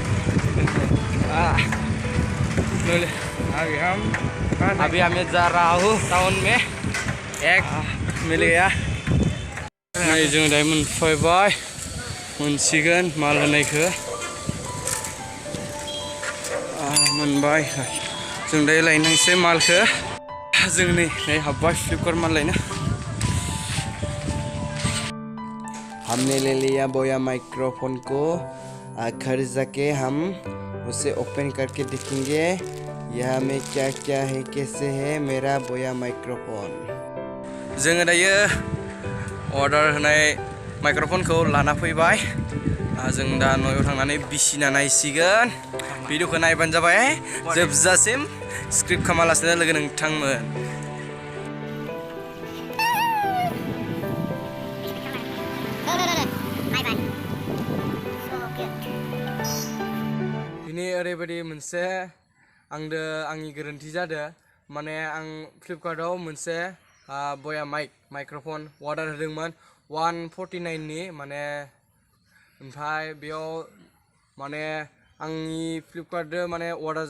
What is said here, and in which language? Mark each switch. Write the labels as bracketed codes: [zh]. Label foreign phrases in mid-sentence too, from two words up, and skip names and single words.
[hi] अभी हमें जा रहा हूँ टाउन में एक मिल गया नहीं [brx] जों दायो मोनफैबाय मोनसिगोन माल होनायखौ मोनबाय जों दायो लायनांसै मालखौ जों नै हाबबाय फ्लिपकार्ट माल लायनो [hi] हमने ले लिया बोया माइक्रोफोन को घर जाके हम उसे ओपन करके देखेंगे यहाँ में क्या क्या है कैसे है मेरा बोया माइक्रोफोन [brx] जोङो दायो अर्डार होनाय माइक्रोफोनखौ लाना फैबाय जों दा न'आव थांनानै बिसिना नायसिगोन भिडिअखौ नायबानो जाबाय जोबजासिम स्क्रिप्ट खालामालासिनो लोगो नोंथांमोन [hi] दिनै ओरैबायदि मोनसे आंनि गोरोन्थि जादों माने आं फ्लिपकार्टआव मोनसे बया माइक्र'फन अर्डार होदोंमोन 149 नि माने ओमफ्राय बेयाव माने आंनि फ्लिपकार्टजों माने अर्डार